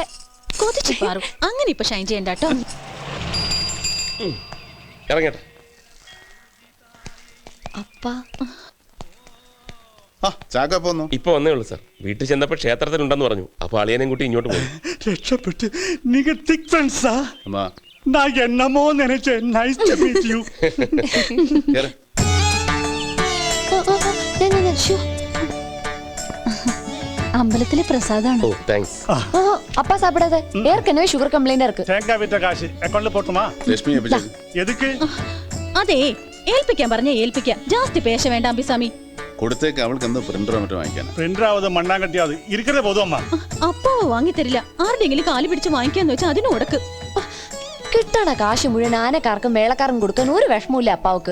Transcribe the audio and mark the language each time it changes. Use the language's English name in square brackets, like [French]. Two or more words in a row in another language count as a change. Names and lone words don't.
[Malayalam] അങ്ങനെ ഇപ്പൊ ഷൈൻ ചെയ്യണ്ട കേട്ടോ. ഇറങ്ങട്ടെ. ഇപ്പൊ വന്നേ ഉള്ളൂ സാർ. വീട്ടിൽ ചെന്നപ്പോ ക്ഷേത്രത്തിലുണ്ടെന്ന് പറഞ്ഞു. അപ്പൊ അളിയനെയും കൂട്ടി ഇങ്ങോട്ട് പോയി. രക്ഷപ്പെട്ട്. നിങ്ങൾ [English] thick friendsആ? [Tamil] நான் என்னமோ நினைச்சேன். [English] nice to meet you. [Malayalam] അമ്പലത്തിലെ പ്രസാദാണ്. ഓ താങ്ക്സ്. [Tamil] அப்பா சாப்பிடாத. ஏற்கனவே [English] sugar complaint [Tamil] இருக்கு. தேங்காய் வித்த காசு அக்கவுண்ட்ல போட்டுமா? [Malayalam] ലക്ഷ്മി [Tamil] எதுக்கு? [Malayalam] അതെ, ഏൽപ്പിക്കാൻ പറഞ്ഞ ഏൽപ്പിക്കാം. ജാസ്തി പേശ വേണ്ട അമ്പിസ്വാമി. കൊടുത്തേക്ക്. അവൾക്ക് എന്തോ പ്രിന്ററോ മറ്റോ വാങ്ങിക്കാനാ. [Tamil] பிரிண்டராவது மண்ணாங்கட்டியாவது இருக்கணே போதும் அம்மா. [Malayalam] അപ്പോ വാങ്ങിത്തരില്ല. ആരുടെങ്കിലും കാല് പിടിച്ച് വാങ്ങിക്കാന്ന് വെച്ചാൽ അതിന് ഉടക്ക്. കിട്ടണ കാശ് മുഴുവൻ ആനക്കാർക്കും മേളക്കാർക്കും കൊടുക്കാൻ ഒരു വിഷമമില്ല അപ്പാവക്ക്.